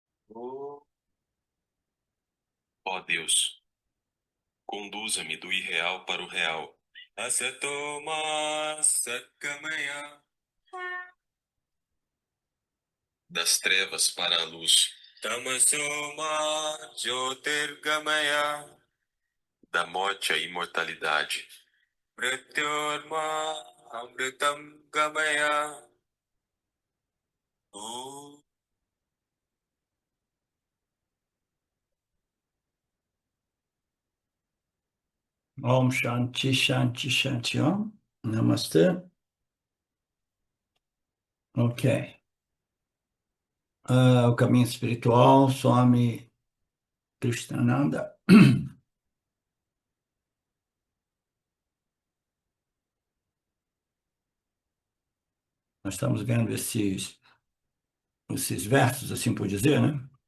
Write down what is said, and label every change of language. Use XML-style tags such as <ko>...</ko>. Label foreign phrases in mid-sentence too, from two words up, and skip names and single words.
<pt>Ó Deus, conduza-me do irreal para o real.</pt> <sa>असतोमा सद्गमय.</sa> <pt>Das trevas para a luz.</pt> <sa>तमसोमा ज्योतिर्गमय.</sa> <pt>Da morte à imortalidade.</pt> <sa>मृत्योर्मा अमृतं गमय. Oh. ॐ शान्ति शान्ति शान्ति ॐ.</sa> <pt>Namastê. Ok. O caminho espiritual, Swami Krishnananda. Nós estamos vendo esses versos, assim por dizer, né?</pt>